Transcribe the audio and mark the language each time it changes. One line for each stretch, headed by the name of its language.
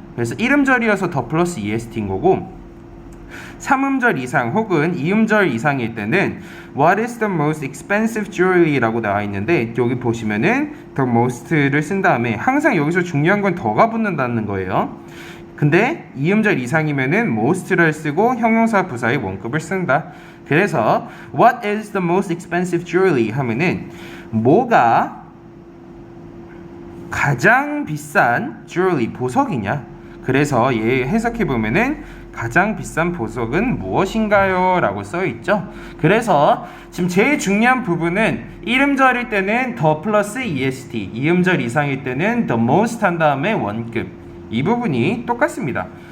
Korean: 그래서 1음절이어서 더 플러스 est인 거고, 3음절 이상 혹은 2음절 이상일 때는
English: What is the most expensive jewelry?
Korean: 라고 나와 있는데, 여기 보시면은 the most를 쓴 다음에 항상 여기서 중요한 건 더가 붙는다는 거예요. 근데 2음절 이상이면은 most를 쓰고 형용사 부사의 원급을 쓴다.
English: 그래서 What is the most expensive jewelry?
Korean: 하면은 뭐가 가장 비싼 jewelry, 보석이냐? 그래서 얘 해석해 보면은 가장 비싼 보석은 무엇인가요? 라고 써있죠. 그래서 지금 제일 중요한 부분은 1음절일 때는 더 플러스 est, 2음절 이상일 때는 the most 한 다음에 원급, 이 부분이 똑같습니다.